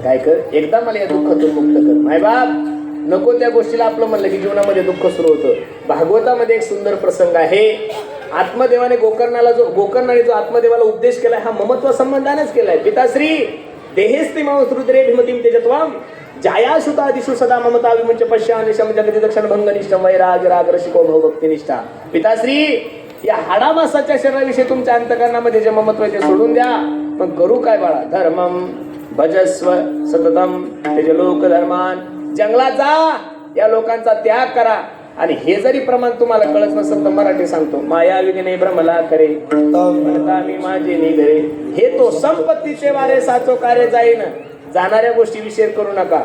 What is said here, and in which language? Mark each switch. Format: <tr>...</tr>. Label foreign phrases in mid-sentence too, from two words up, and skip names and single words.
<mr>काय कर? एकदा मला या दुःखातून मुक्त कर. माय बाप, नको त्या गोष्टीला आपलं म्हणलं की जीवनामध्ये दुःख सुरू होतं. भागवतामध्ये एक सुंदर प्रसंग आहे. आत्मदेवाने गोकर्णाने जो आत्मदेवाला उपदेश केलाय हा ममत्व संबंधानेच केलाय.</mr> <sa>पिताश्री देहेस्ति मांस रुद्रे भीमतीम तेजत्वाम जाया सुता दिशु सदा ममता विमुंच पश्या निशम जगति दक्षिण भंग निष्ठम वैराग राग रसिको भव भक्ती निष्ठा.</sa> <mr>पिताश्री या हाडामासाच्या शरीराविषयी तुमच्या अंतकरणामध्ये जे ममत्व आहे ते सोडून द्या. पण करू काय बाळा?</mr> <sa>धर्मम भजस्व सततम तेज लोक धर्मान.</sa> <mr>जंगलात जा, या लोकांचा त्याग करा. आणि हे जरी प्रमाण तुम्हाला कळत नसेल तर मराठी सांगतो. माया विघ्ने भ्रमला करे म्हणता मी माझे निगरे. हे तो संपत्तीचे वारे साचो कार्य जाईन. जाणाऱ्या गोष्टी विषय करू नका.</mr>